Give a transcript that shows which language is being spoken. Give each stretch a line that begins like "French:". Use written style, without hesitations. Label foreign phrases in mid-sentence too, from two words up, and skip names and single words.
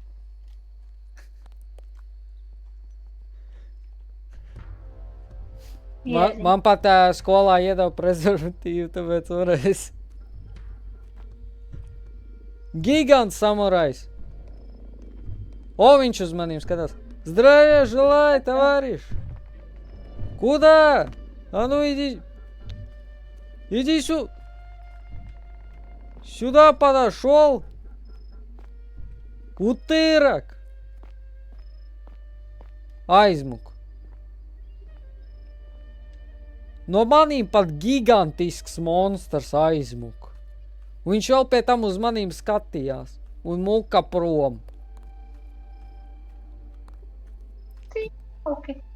Latvian: Man pat skolā iedeva prezervatīvu, tāpēc varēs. Gigants samurais. O, viņš uz manīm skatās.
Russian: Здравия желаю, товарищ. Куда? А ну иди. Иди сюда. Сюда подошел. Утырок.
Latvian: Aizmuk. No manīm pat gigantisks monstrs aizmuk. Viņš vēl pie tam uz manīm skatījās. Un muka prom. Ok.